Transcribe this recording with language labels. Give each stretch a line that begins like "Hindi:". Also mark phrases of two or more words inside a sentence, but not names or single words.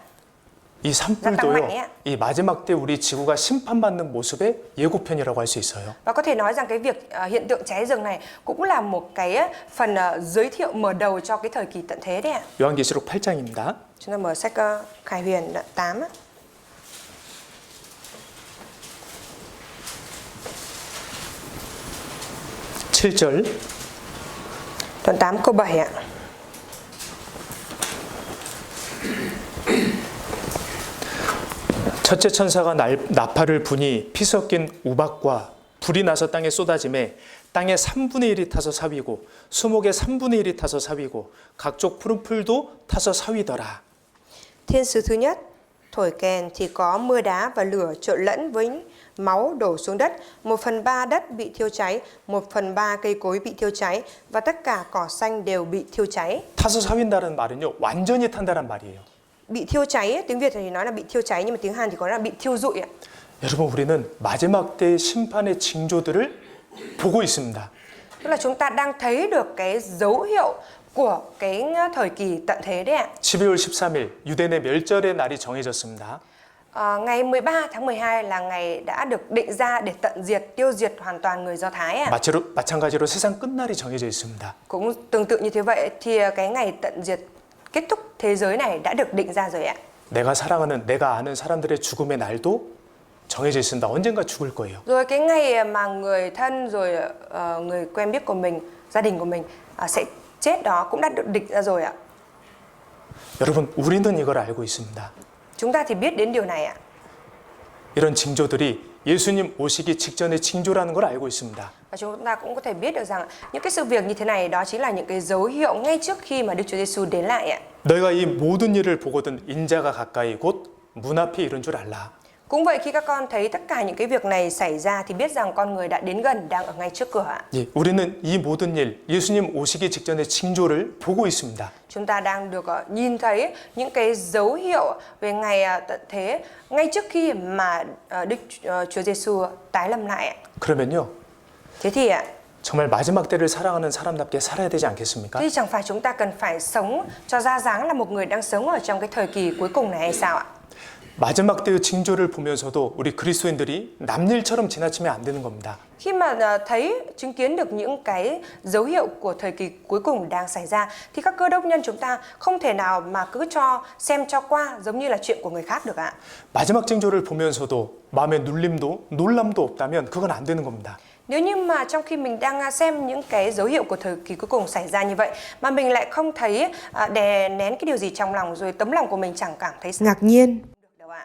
Korean: 이 산불도요. 이 마지막 때 우리 지구가 심판받는 모습의 예고편이라고 할 수 있어요.
Vietnamese: Và có thể nói rằng cái việc hiện tượng cháy rừng này cũng là một cái phần giới thiệu mở đầu cho cái thời kỳ tận thế đấy ạ.
Korean: 요한계시록 8장입니다.
Vietnamese: Chúng ta mở sách Khải Huyền đoạn 8 á. Đoạn 8 câu 7 ạ.
Korean: 첫째 천사가 나팔을 부니 피 섞인 우박과 불이 나서 땅에 쏟아지매 땅의 3분의 1이 타서 사위고 수목의 3분의 1이 타서 사위고 각종 푸른 풀도 타서 사위더라.
Vietnamese: Thiên sứ thứ nhất thổi kèn thì có mưa đá và lửa trộn lẫn với máu đổ xuống đất. 1/3 đất bị thiêu cháy, 1/3 cây cối bị thiêu cháy và tất cả cỏ xanh đều bị thiêu cháy.
Korean: 타서 사윈다는 말은요. 완전히 탄다는 말이에요.
Vietnamese: Bị thiêu cháy, tiếng Việt thì nói là bị thiêu cháy nhưng mà tiếng Hàn thì có là bị thiêu rụi ạ.
Korean: 여러분 우리는 마지막 때 심판의 징조들을 보고 있습니다.
Vietnamese: Tức là chúng ta đang thấy được cái dấu hiệu của cái thời kỳ tận thế đấy ạ.
Korean: 12월 13일 유대 내 멸절의 날이 정해졌습니다.
Vietnamese: Ngày 13 tháng 12 là ngày đã được định ra để tận diệt, tiêu diệt hoàn toàn người Do Thái ạ.
Korean: 마찬가지로 세상 끝날이 정해져 있습니다.
Vietnamese: Cũng tương tự như thế vậy thì cái ngày tận diệt kết thúc thế giới này đã được định ra rồi ạ.
Korean: 내가 사랑하는 내가 아는 사람들의 죽음의 날도 정해져 있습니다. 언젠가 죽을 거예요.
Vietnamese: Rồi cái ngày mà người thân rồi người quen biết của mình, gia đình của mình sẽ chết đó cũng đã được định ra rồi ạ.
Korean: 여러분, 우리는 이걸 알고 있습니다.
Vietnamese: Chúng ta thì biết đến điều này ạ.
Korean: 이런 징조들이 예수님 오시기 직전의 징조라는 걸 알고 있습니다.
Vietnamese: Và chúng ta cũng có thể biết được rằng những cái sự việc như thế này đó chính là những cái dấu hiệu ngay trước khi mà Đức Chúa Giêsu đến lại ạ.
Korean: 너희가 이 모든 일을 보거든 인자가 가까이 곧 문 앞에 이른 줄 알라.
Vietnamese: Cũng vậy, khi các con thấy tất cả những cái việc này xảy ra thì biết rằng con người đã đến gần, đang ở ngay trước cửa ạ.
Korean: 예, 우리는 이 모든 일, 예수님 오시기 직전의 징조를 보고 있습니다.
Vietnamese: Chúng ta đang được nhìn thấy những cái dấu hiệu về ngày tận thế ngay trước khi mà Đức Chúa Giêsu tái lâm lại ạ.
Korean: 그러면요,
Vietnamese: Thế thì ạ,
Korean: 정말 마지막 때를 살아가는 사람답게 살아야 되지 않겠습니까?
Vietnamese: thế thì chẳng phải chúng ta cần phải sống cho ra dáng là một người đang sống ở trong cái thời kỳ cuối cùng này hay sao ạ?
Korean: 마지막 때의 징조를 보면서도 우리 그리스도인들이 남일처럼 지나치면 안 되는 겁니다.
Vietnamese: Khi mà thấy, chứng kiến được những cái dấu hiệu của thời kỳ cuối cùng đang xảy ra thì các cơ đốc nhân chúng ta không thể nào mà cứ cho xem cho qua giống như là chuyện của người khác được ạ.
Korean: 마지막 징조를 보면서도 마음에 눌림도 놀람도 없다면 그건 안 되는 겁니다.
Vietnamese: Nếu như mà trong khi mình đang xem những cái dấu hiệu của thời kỳ cuối cùng xảy ra như vậy mà mình lại không thấy đè nén cái điều gì trong lòng, rồi tấm lòng của mình chẳng cảm thấy ngạc nhiên được đâu ạ.